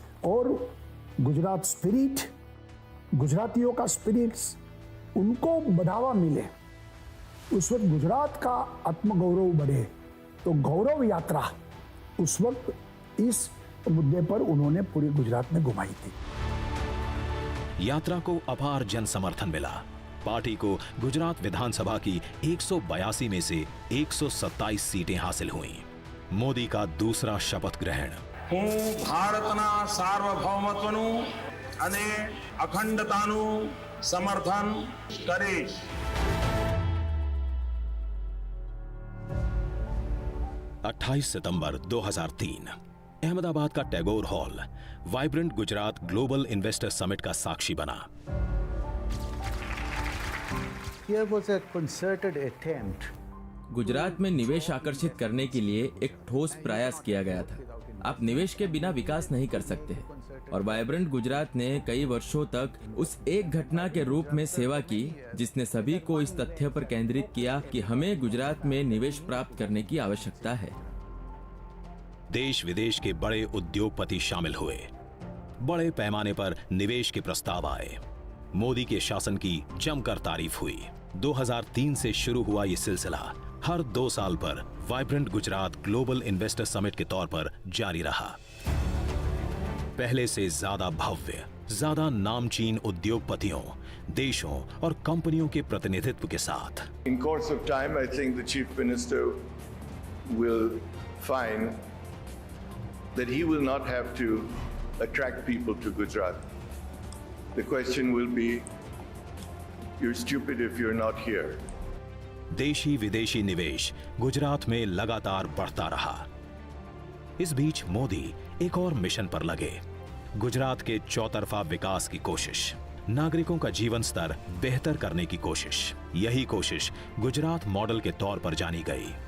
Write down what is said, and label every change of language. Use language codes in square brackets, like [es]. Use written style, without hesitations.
[hi] और गुजरात स्पिरिट, गुजरातियों का स्पिरिट्स, उनको बढ़ावा मिले, उस वक्त गुजरात का आत्मगौरव बढ़े, तो गौरव यात्रा उस वक्त इस मुद्दे पर उन्होंने पूरे गुजरात में घुमाई थी। यात्रा को अपार जन समर्थन मिला। पार्टी को गुजरात विधानसभा की 182 में से 127 सीटें हासिल हुईं। मोदी का दूसरा शपथ ग्रहण। [gu] હું ભારતના સાર્વભૌમત્વનું અને અખંડતાનું સમર્થન કરીશ। [hi] सितंबर 2003 अहमदाबाद का Tagore hall vibrant Gujarat global investor summit का साक्षी बना। [en] Here was a concerted attempt. [hi] Gujarat में निवेश आकर्षित करने के लिए एक ठोस प्रयास किया गया था। आप निवेश के बिना विकास नहीं कर सकते हैं। और वाइब्रेंट गुजरात ने कई वर्षों तक उस एक घटना के रूप में सेवा की जिसने सभी को इस तथ्य पर केंद्रित किया कि हमें गुजरात में निवेश प्राप्त करने की आवश्यकता है। देश विदेश के बड़े उद्योगपति शामिल हुए। बड़े पैमाने पर निवेश के प्रस्ताव आए। मोदी के शासन की जमकर तारीफ हुई। 2003 से शुरू हुआ ये सिलसिला हर 2 साल पर vibrant Gujarat global investor summit के तौर पर जारी रहा। पहले से ज्यादा भव्य, ज्यादा नामचीन उद्योगपतियों, देशों और कंपनियों के प्रतिनिधित्व के साथ। [en] In course of time, I think the Chief Minister will find that he will not have to attract people to Gujarat. The question will be, you're stupid if you're not here. [hi] देशी विदेशी निवेश गुजरात में लगातार बढ़ता रहा। इस बीच मोदी एक और मिशन पर लगे। गुजरात के चौतरफा विकास की कोशिश, नागरिकों का जीवन स्तर बेहतर करने की कोशिश। यही कोशिश गुजरात मॉडल के तौर पर जानी गई।